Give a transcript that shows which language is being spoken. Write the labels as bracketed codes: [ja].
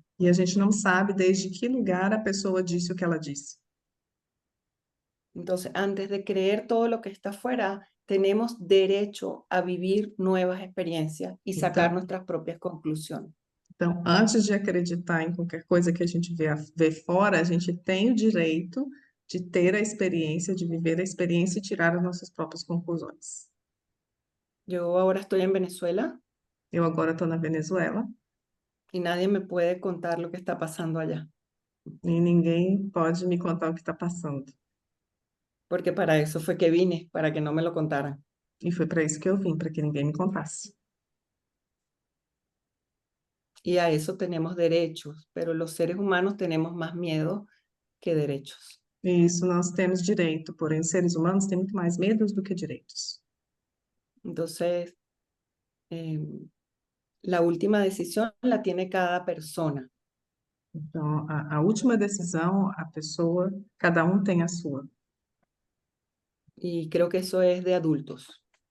[pt] E a gente não sabe desde que lugar a pessoa disse o que ela disse. [es] Entonces, antes de creer todo lo que está afuera, tenemos derecho a vivir nuevas experiencias y sacar nuestras propias conclusiones. [pt] Então, antes de acreditar em qualquer coisa que a gente vê fora, a gente tem o direito de ter a experiência, de viver a experiência e tirar as nossas próprias conclusões. [es] Yo ahora estoy en Venezuela [pt] Eu agora estou na Venezuela [es] y nadie me puede contar lo que está pasando allá, [pt] e ninguém pode me contar o que está passando. [es] porque para eso fue que vine, para que no me lo contaran. [pt] E foi para isso que eu vim, para que ninguém me contasse. [es] Y a eso tenemos derechos, pero los seres humanos tenemos más miedo que derechos. [pt] E isso nós temos direito, porém, seres humanos têm muito mais medos do que direitos. [es] Entonces, la última decisión la tiene cada persona. [pt] Então, a última decisão, a pessoa, cada um tem a sua. [es] Y creo que eso es de adultos.